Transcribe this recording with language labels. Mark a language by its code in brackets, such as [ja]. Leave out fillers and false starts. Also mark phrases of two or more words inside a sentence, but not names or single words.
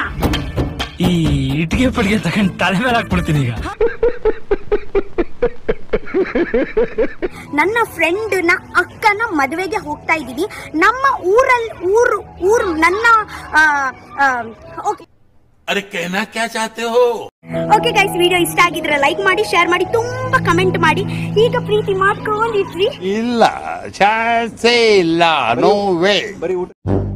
[kn] ಈ ಇಟ್ಟಿಗೆ ಪಟ್ಟಿಗೆ ತಗೊಂಡು ತಲೆ ಮೇಲೆ ಹಾಕ್ಬಿಡ್ತೀನಿ ಈಗ. ನನ್ನ ಫ್ರೆಂಡ್ ನ ಅಕ್ಕನ ಮದುವೆಗೆ ಹೋಗ್ತಾ ಇದ್ದೀವಿ. ನಮ್ಮ ಊರು ನನ್ನ [hi] ಅರೆ कहना क्या चाहते हो? [en] okay guys, [kn] ವಿಡಿಯೋ ಇಷ್ಟ ಆಗಿದ್ರೆ ಲೈಕ್ ಮಾಡಿ, ಶೇರ್ ಮಾಡಿ, ತುಂಬಾ ಕಮೆಂಟ್ ಮಾಡಿ. ಈಗ ಪ್ರೀತಿ ಮಾಡ್ಕೊಂಡಿದ್ರಿ ಇಲ್ಲ, ಚಾನ್ಸೇ ಇಲ್ಲ, [en] no way.